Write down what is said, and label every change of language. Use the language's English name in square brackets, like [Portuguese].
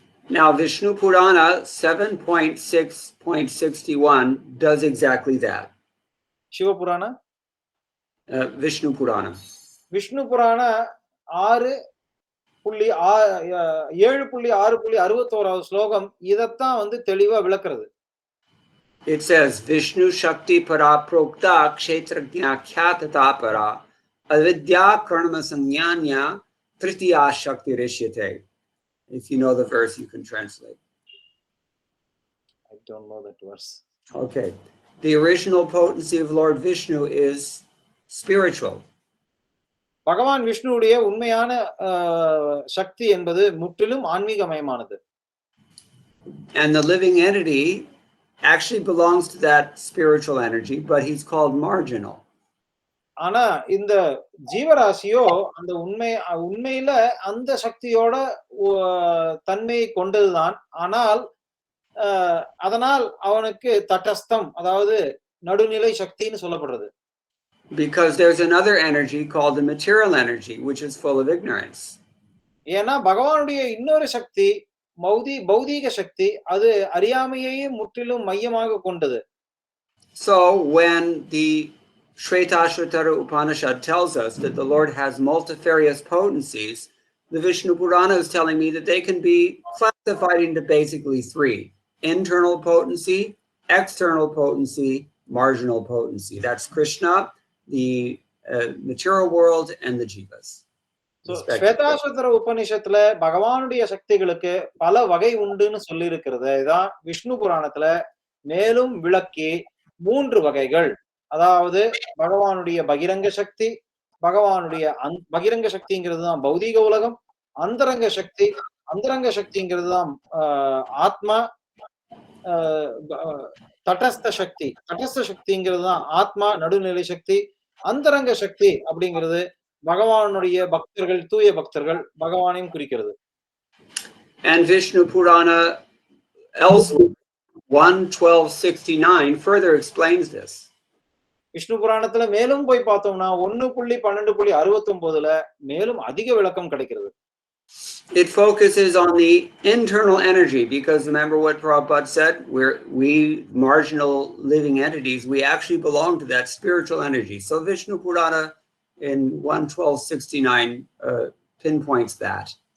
[English] Now Vishnu Purana 7.6.61 does exactly that. [Tamil] சிவபுராண [English] Vishnu Purana. [Tamil] Vishnu புராண 7.6.61 ஸ்லோகம் இதத்தான் தெளிவா விளக்குறது. [English] It says [Sanskrit] Vishnu Shakti Para Prokta Kshetrajna Khyatata Para Avidya Karma Samyanya Tritiya Shakti Rishyate. [English] If you know the verse, you can translate. I don't know that verse. Okay. The original potency of Lord Vishnu is spiritual. [Tamil] பகவான் விஷ்ணுவுடைய உண்மையான சக்தி என்பது முற்றிலும் ஆன்மீகமயமானது. [English] And the living entity actually belongs to that spiritual energy, but he's called marginal. [Tamil] ஆனா இந்த ஜீவராசியோ அந்த உண்மையில அந்த சக்தியோட தன்மையை கொண்டதுதான். ஆனால் அதனால் அவனுக்கு தட்டஸ்தம், அதாவது நடுநிலை சக்தின்னு சொல்லப்படுறது. [English] Because there's another energy called the material energy, which is full of ignorance. [Tamil] ஏன்னா பகவானுடைய இன்னொரு சக்தி பௌதீக சக்தி, அது அறியாமையையே முற்றிலும் மையமாக கொண்டது. [English] So when the Shvetashvatara Upanishad tells us that the Lord has multifarious potencies, the Vishnu Purana is telling me that they can be classified into basically three: internal potency, external potency, marginal potency. That's Krishna, the material world, and the jivas. [Tamil] Shvetashvatara உபநிஷத்துல பகவானுடைய சக்திகளுக்கு பல வகை உண்டுன்னு சொல்லி இருக்கிறது. இதான் விஷ்ணு புராணத்துல மேலும் விளக்கி 3 வகைகள், அதாவது பகவானுடைய பகிரங்க சக்தி, பகவானுடைய பகிரங்க சக்திங்கிறது தான் பௌதீக உலகம், அந்தரங்க சக்திங்கிறது தான் ஆத்மா, தட்டஸ்த சக்திங்கிறது தான் ஆத்மா நடுநிலை சக்தி, அந்தரங்க சக்தி அப்படிங்கிறது பகவானுடைய பக்தர்கள், தூய பக்தர்கள், பகவானையும் குறிக்கிறது. [English] And Vishnu Purana elsewhere 1:1269 further explains this. [Tamil] Vishnu புராணத்துல மேலும் போய் பார்த்தோம்னா 1.12.69ல மேலும் அதிக விளக்கம் கிடைக்கிறது. [English] It focuses on the internal energy, because remember what Prabhupada said, we marginal living entities, we actually belong to that spiritual energy. So Vishnu Purana in 1:1269 pinpoints that.